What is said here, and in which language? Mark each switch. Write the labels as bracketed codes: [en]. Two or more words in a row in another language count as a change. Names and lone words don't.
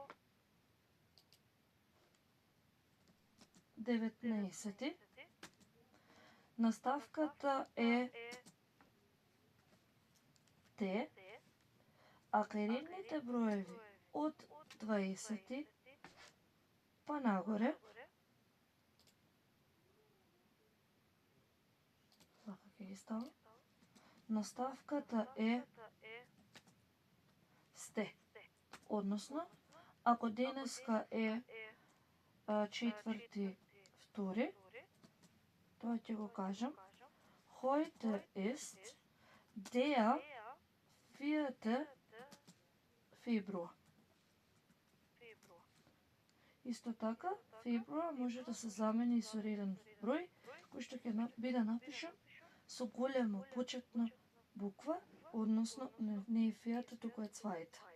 [mk] 19, наставката е Т, а кај редните броеви од 20 па нагоре, вака ќе ги ставам, наставката е сте. Односно, ако денеска е 4.2, тоа ќе го кажам, [de] heute ist der 4. [mk] Февруар. Исто така, февруар може да се замени и со реден број, кој што ќе биде напишан со голема почетна буква, односно не е фијата, туку е цвајта.